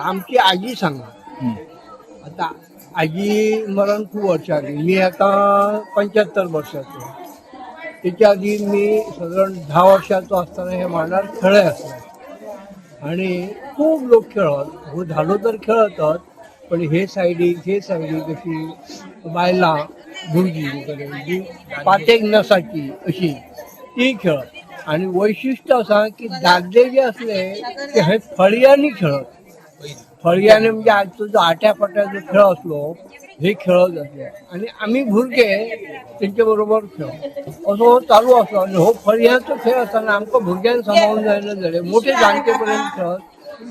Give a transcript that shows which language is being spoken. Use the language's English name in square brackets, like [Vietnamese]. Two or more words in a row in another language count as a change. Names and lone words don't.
[Konkani] आमची आजी सांगा. आता आजी मरण खूप वर्ष आली. मी आता 75 वर्षाचो. त्याच्या आधी मी साधारण 10 वर्षाचो असताना हे मांडार खेळय असले आणि खूप लोक खेळत हो धालो तर खेळतच पण हे सायडीक अशी बायलां भुरगीं जी पातेक नसाची अशी ती खेळत आणि वैशिष्ट्य असा की दादले जे असले ते हे फळयांनी खेळत. फळयांनी म्हणजे आजचो जो आट्यापाट्याचो खेळ असलो हे खेळत असले आणि आम्ही भुरगे त्यांच्या बरोबर खेळ असो चालू असलो आणि हो फळयांचो खेळ असताना आमकां भुरग्यांक सांभाळून जायना जाले मोठे जाणटेपर्यंत खेळत.